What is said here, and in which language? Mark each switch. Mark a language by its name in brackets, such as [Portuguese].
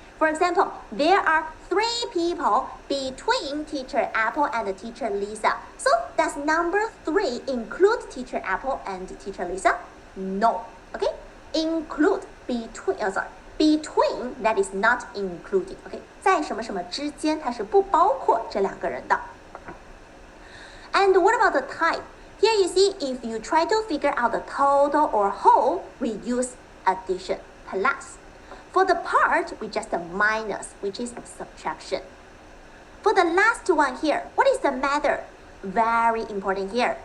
[English] For example, there are 3 people between teacher Apple and teacher Lisa. So does number 3 include teacher Apple and teacher Lisa? No. Okay? Include between, between that is not including. Okay? [Chinese] 在什么什么之间，它是不包括这两个人的。 [English] And what about the type? Here you see, if you try to figure out the total or whole, we use addition, plus. For the part, we just minus, which is subtraction. For the last one here, what is the method? Very important here.